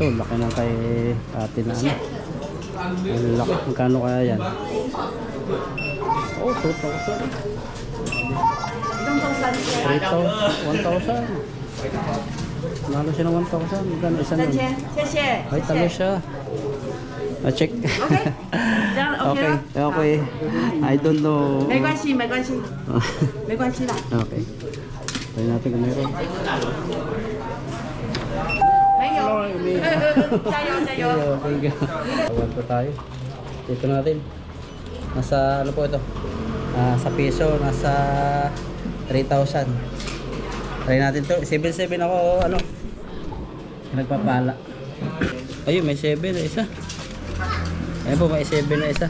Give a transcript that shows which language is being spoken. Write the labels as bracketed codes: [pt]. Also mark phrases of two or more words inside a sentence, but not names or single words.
[tl] Laki ng kay ate na ano. Ang laki. Magkano kaya yan? Oh, 2,000. 1,000. Nalo siya ng 1,000. Magkano isa nun? [zh] 3,000，谢谢。 [tl] Ay, talo siya. Check. [zh] OK，这样 OK 了。 [en] Okay. I don't know. [zh] 没关系，没关系，没关系的。 [tl] Okay. Tayo natin kung meron. [zh] 没有。加油加油。 [en] Thank you. [tl] Tawag po tayo. Dito natin. Nasa ano po ito? Sa piso. Nasa 3,000. Try natin to. 7-7 ako ano. Nagpapala. Ayun, may 7 na isa. Ayun po, may 7 na isa.